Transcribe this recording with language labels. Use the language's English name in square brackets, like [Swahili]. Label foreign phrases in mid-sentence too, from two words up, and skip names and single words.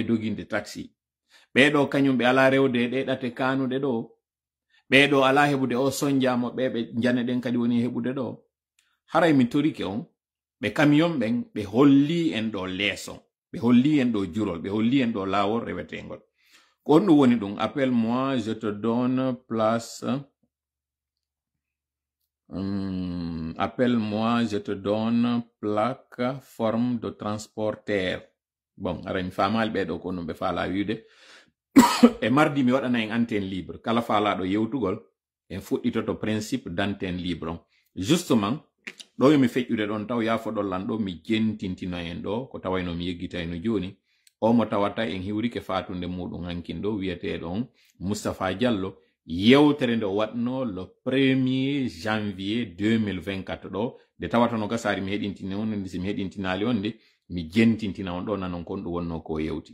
[Fula] doginde taxi ɓeɗo kañum ɓe ala rewde ɗe ɗate kanuɗe ɗo ɓeɗo ala heɓude o sonjamo ɓe jane ɗen kadi woni heɓude ɗo haray mi torike on ɓe camion ɓen ɓe holli en ɗo leeso ɓe holli en ɗo jurol ɓe holli en ɗo lawol rewetengol ko on ɗum woni ɗum [French] appelle moi je te donne place appelle-moi, je te donne plaque, forme de transporteur. [Fula] Bon, arañ famal ɓeɗo ko no ɓe faala wiide e mardi mi waɗana en [French] antenne libre [Fula] kala faalaɗo yewtugol en fuɗɗitoto [French] principe d'antenne libre [Fula] on justement ɗo yomi feƴƴude ɗon taw yafoɗollan ɗo mi jentintina en ɗo ko tawayno mi yeggitayno joni o mo tawata en hiwrike fatunde muɗum hankin ɗo wiyeteɗo on Moustapha Diallo yewtere nde watno [French] le 1er janvier 2024 [Fula] ɗo nde tawata no gasari mi heɗintini on nde si mi heɗintinali on nde mi jentintina on ɗo nanon kon ɗum wonno ko yewti.